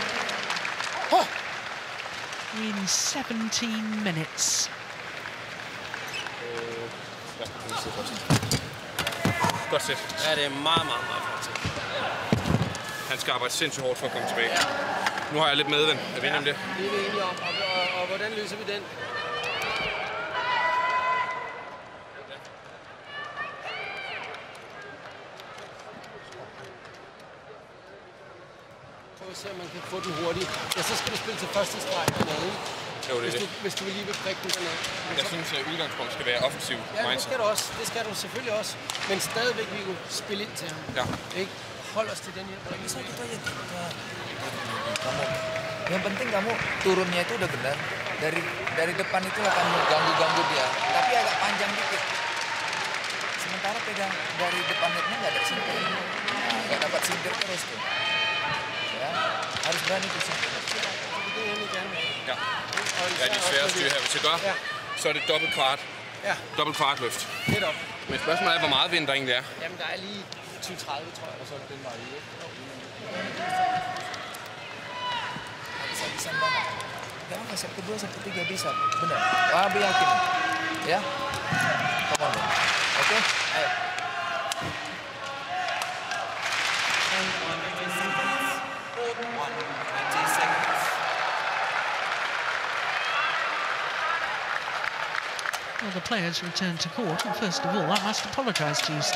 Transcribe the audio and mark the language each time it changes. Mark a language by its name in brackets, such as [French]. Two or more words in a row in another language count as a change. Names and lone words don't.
[Danish] 21-8. [English] in 17 minutes. [Danish] Godt sæt. Ja, det er meget flot. Han skal arbejde sindssygt hårdt for at komme tilbage. Ja. Nu har jeg lidt medvind. Er vi enige om det? Det er vi enige om. Og hvordan løser vi den? Prøv at se, om man kan få den hurtigt. Ja, så skal du spille til første streg dernede. Jo, det er det. Hvis du vil lige vil prikke den dernede. Jeg synes, at udgangspunkt skal være offensiv. Ja, det skal du også. Det skal du selvfølgelig også. Men stadigvæk vil du spille ind til ham. Ja. Ikke? Hold os til den her. [Indonesian] Yang penting kamu turunnya itu udah benar. Dari depan itu akan ganggu dia. Tapi agak panjang dikit. Sementara pegang dari depan netnya nggak ada sinter. Nah, nggak dapat sinter terus tuh. Ja, harus berani tuh sinter. [Danish] Ja. Ja, de svære styr her. Hvis jeg gør, så er det dobbelt kvart. Ja. Dobbelt kvartløft. Netop. Men spørgsmålet er, hvor meget vind der egentlig er. Jamen, der er lige 20-30, tror jeg, og så er den vej i. [Indonesian] Bisa banget. Gak apa, set kedua, set ketiga bisa. Benar. Abi yakin. Ya. [English] Come on, [Indonesian] oke? Ayo. [English] Well, the players returned to court, and first of all, I must apologise to you, Sting.